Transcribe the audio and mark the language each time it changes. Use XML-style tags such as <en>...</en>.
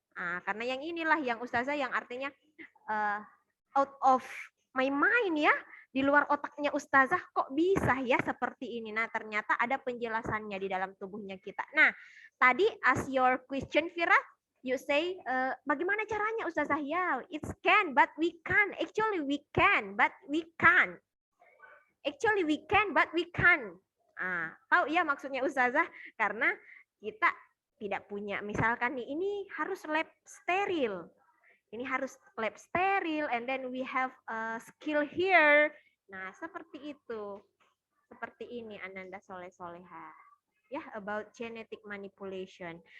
<id>Nah, karena yang inilah yang Ustazah yang artinya</id> <en>out of my mind,</en> <id>ya, di luar otaknya Ustazah kok bisa ya seperti ini. Nah, ternyata ada penjelasannya di dalam tubuhnya kita.</id> <en>Nah, tadi as your question, Vira, you say</en> <id>bagaimana caranya Ustazah?</id> <en>Ya, it's can but we can. Actually we can but we can. Actually we can but we can.</en> <id>Tahu ya maksudnya Ustazah? Karena kita tidak punya, misalkan nih, ini harus lab steril. Ini harus lab steril,</id> <en>and then we have a skill here.</en> <id>Nah, seperti itu. Seperti ini Ananda Soleh-Soleha.</id> <en>Ya, about genetic manipulation.</en>